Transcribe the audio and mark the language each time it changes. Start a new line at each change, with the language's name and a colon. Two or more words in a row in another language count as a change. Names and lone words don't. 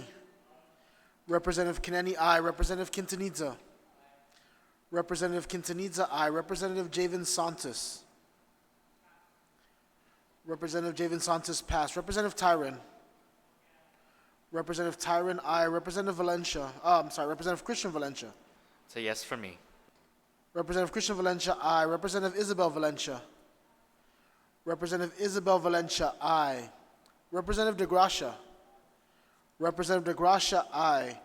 English: Representative Kineni, aye. Representative Quintanilla? Representative Quintanilla, aye. Representative Javen Santos? Representative Javen Santos, pass. Representative Tyron? Representative Tyron, aye. Representative Valencia? Representative Christian Valencia? It's a yes for me. Representative Christian Valencia, aye. Representative Isabel Valencia? Representative Isabel Valencia, aye. Representative DeGracia? Representative DeGracia, aye.